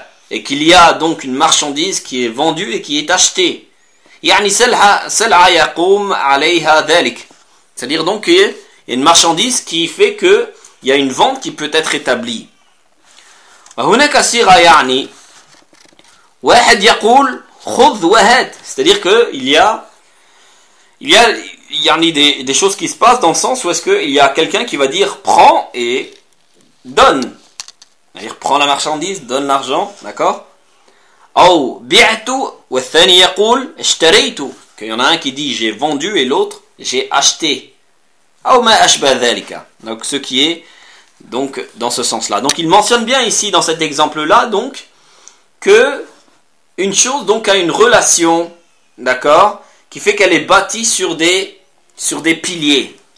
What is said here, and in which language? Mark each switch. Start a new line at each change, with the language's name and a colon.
French: Et qu'il y a donc une marchandise qui est vendue et qui est achetée.
Arabic: يعني سلعه سلعه يقوم عليها ذلك.
French: C'est-à-dire donc qu'il y a une marchandise qui fait que il y a une vente qui peut être établie.
Arabic: وهناك صيغه يعني واحد يقول خذ وهات.
French: C'est-à-dire que il y a des choses qui se passent dans le sens où est-ce que il y a quelqu'un qui va dire prends et donne. C'est-à-dire prends la marchandise, donne l'argent, d'accord?
Arabic: أو بعت والثاني يقول اشتريت.
French: Qu'il y en a un qui dit j'ai vendu et l'autre j'ai acheté.
Arabic: أو ما أشبه ذلك.
French: Donc ce qui est donc dans ce sens-là. Donc il mentionne bien ici dans cet exemple-là donc que une chose donc a une relation, d'accord, qui fait qu'elle est bâtie sur des piliers.